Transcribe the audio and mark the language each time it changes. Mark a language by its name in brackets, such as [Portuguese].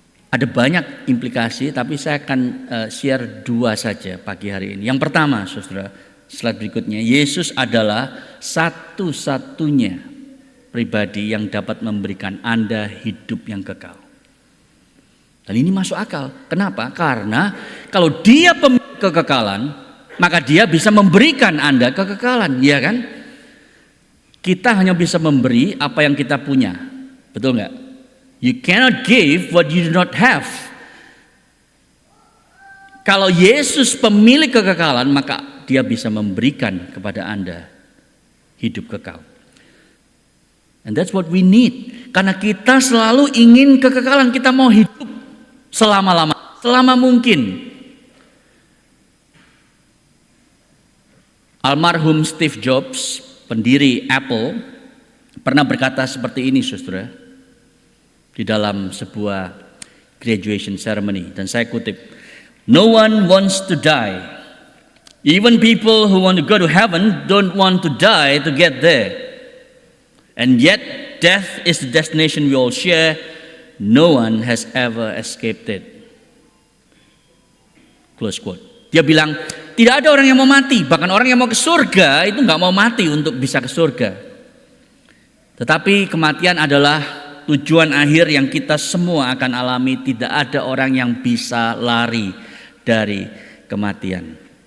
[Indonesian] Ada banyak implikasi, tapi saya akan share 2 saja pagi hari ini. Yang pertama, saudara, slide berikutnya, Yesus adalah satu-satunya pribadi yang dapat memberikan Anda hidup yang kekal. Dan ini masuk akal. Kenapa? Karena kalau dia pemilik kekekalan, maka dia bisa memberikan Anda kekekalan, ya kan? Kita hanya bisa memberi apa yang kita punya. Betul nggak? [English] You cannot give what you do not have. [Indonesian] Kalau Yesus pemilik kekekalan, maka dia bisa memberikan kepada Anda hidup kekal. [English] And that's what we need. [Indonesian] Karena kita selalu ingin kekekalan, kita mau hidup selama mungkin. Almarhum Steve Jobs, pendiri Apple, pernah berkata seperti ini, saudara, di dalam sebuah graduation ceremony, dan saya kutip, [English] "No one wants to die. Even people who want to go to heaven don't want to die to get there. And yet death is the destination we all share. No one has ever escaped it." Close quote. [Indonesian] Dia bilang, tidak ada orang yang mau mati. Bahkan orang yang mau ke surga itu nggak mau mati untuk bisa ke surga. Tetapi kematian adalah tujuan akhir yang kita semua akan alami. Tidak ada orang yang bisa lari dari kematian.